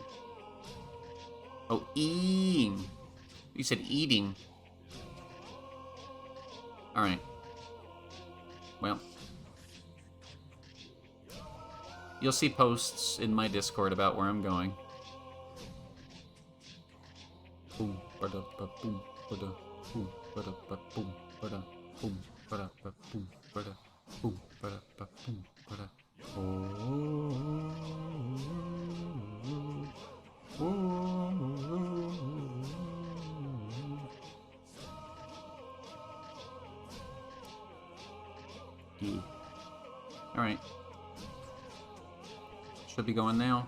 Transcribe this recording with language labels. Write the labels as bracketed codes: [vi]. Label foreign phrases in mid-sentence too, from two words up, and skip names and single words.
[en] Oh, eating. You said eating. Alright. Well. You'll see posts in my Discord about where I'm going. Boom, ba-da, ba, boom, ba-da, boom, ba-da, ba, boom, ba-da, boom, ba-da, ba, boom, ba-da, boom, ba-da, ba, boom, ba-da. Yeah. Alright. Should be going now.